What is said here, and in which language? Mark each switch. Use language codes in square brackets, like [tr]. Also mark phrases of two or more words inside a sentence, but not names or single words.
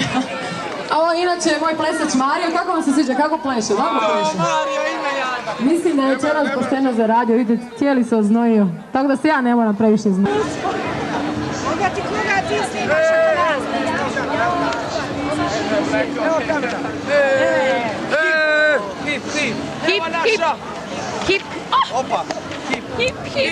[hr] A ovo inače je moj plesač Mario. Kako vam se sviđa? Kako pleše? Dobro pleše? Mario, ime ja. Mislim da je večeras pošteno zaradio. Vidite, cijeli se oznojio. Tako da se ja ne moram previše znojiti. Koga ti snimaš ako nas Evo kamera. Hip, hip. Hip, hip. Hip. Opa. Hip, Hip, hip.